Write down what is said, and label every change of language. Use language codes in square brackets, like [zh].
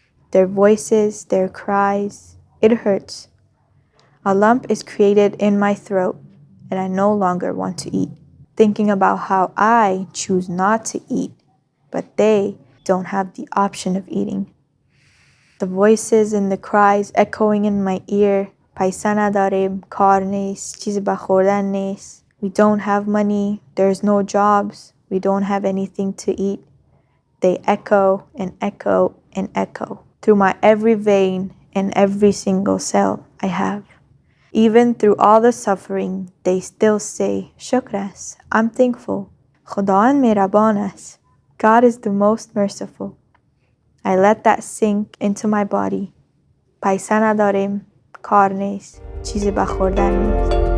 [en] Their voices, their cries, it hurts. A lump is created in my throat, and I no longer want to eat. Thinking about how I choose not to eat, but they don't have the option of eating. The voices and the cries echoing in my ear. [fa] پیسه نداریم، کار نیست، چیزی به خوردن نیست. [en] We don't have money, there's no jobs, we don't have anything to eat. They echo and echo and echo through my every vein and every single cell I have. Even through all the suffering, they still say, Shukras, I'm thankful. [fa] Khudawan mehraban ast. [en] God is the most merciful. I let that sink into my body. [fa] پیسه نداریم، کار نیست، چیزی به خوردن نیست.